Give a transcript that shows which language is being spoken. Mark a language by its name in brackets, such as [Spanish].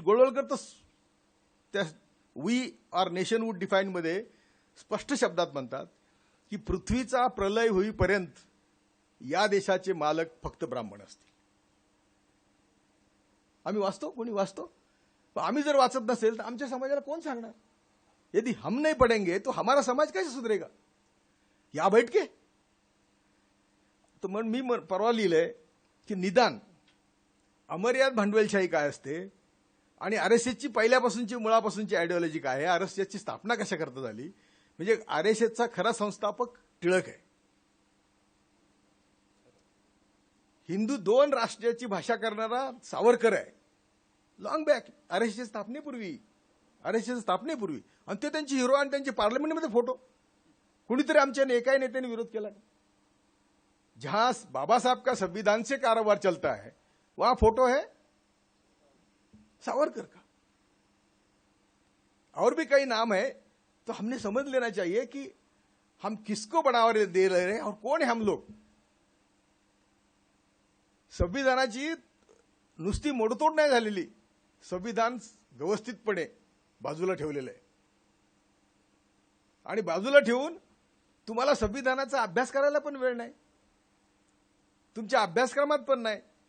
[Marathi] गोळवळकर तर त्या we R नेशनहूड define मध्ये स्पष्ट शब्दात म्हणतात की पृथ्वीचा प्रलय होईपर्यंत या देशाचे मालक फक्त ब्राह्मण असतील। आम्ही वाचतो, कोणी वाचतो? आम्ही जर वाचत नसेल तर आमच्या समाजाला कोण सांगणार? [Hindi] यदि हम नहीं पढ़ेंगे तो हमारा समाज कैसे सुधरेगा? [Marathi] या बैठके तर मग मी परवा लिहिलंय की निदान अमर्याद भांडवलशाही काय असते आणि आरएसएसची पहिल्यापासूनची मुळापासूनची आयडिओलॉजी काय आहे, आरएसएसची स्थापना कशा करता झाली, म्हणजे आरएसएसचा खरा संस्थापक टिळक आहे। हिंदू दोन राष्ट्राची भाषा करणारा सावरकर आहे, लॉंग बॅक आरएसएस स्थापनेपूर्वी। आणि ते त्यांची हिरो आणि त्यांचे पार्लमेंटमध्ये फोटो, कुणीतरी आमच्या एकाही नेत्याने विरोध केला नाही। [Hindi] जहां बाबा साहब का संविधान से कारोबार चलता है वहां फोटो है सावरकर का। और भी कई नाम है, तो हमने समझ लेना चाहिए कि हम किसको बढ़ावा दे रहे हैं और कौन है हम लोग। [Marathi] संविधानाची नुसती मोडतोड नाही झालेली, संविधान व्यवस्थितपणे बाजूला ठेवलेलं आहे। आणि बाजूला ठेवून तुम्हाला संविधानाचा अभ्यास करायला पण वेळ नाही, तुमच्या अभ्यासक्रमात पण नाही।